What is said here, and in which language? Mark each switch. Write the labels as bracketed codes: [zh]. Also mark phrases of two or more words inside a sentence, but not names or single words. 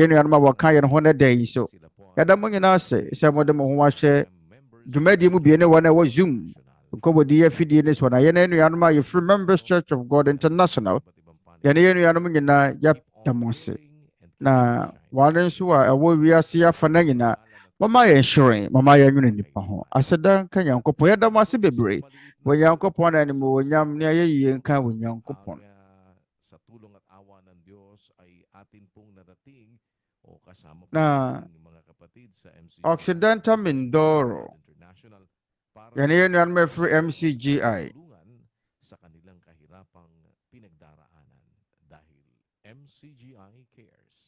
[ak] yɛn nuanom a wɔka yɛn ho ne da yi so yɛda mo nyinaa sɛ mode mo ho ahyɛ dwumadie mu bie ne wɔn a ɛwɔ Zoom nkɔbɔdi Ɛfieda ne so na yɛn nuanom a yɛfiri Members Church of God International yɛne yɛn nuanom nyinaa yɛda mo ase na wɔn nso a ɛwɔ wiase afa na nyinaa Mama yɛn hyerɛn, mama yɛn nwene nipa ho. Aseda nka Nyankopɔn. Yɛda mo ase bebree. Wɔ Nyankopɔn na animuonyam ne ayɛyie nka wɔ Nyankopɔn. [tl] Sa tulong at awa ng Diyos ay atin pong narating o kasama po Na natin yung mga kapatid sa MCGI Occidental Mindoro. International para Yan yan yan may free MCGI. tulungan sa kanilang kahirapang pinagdaraanan dahil MCGI cares.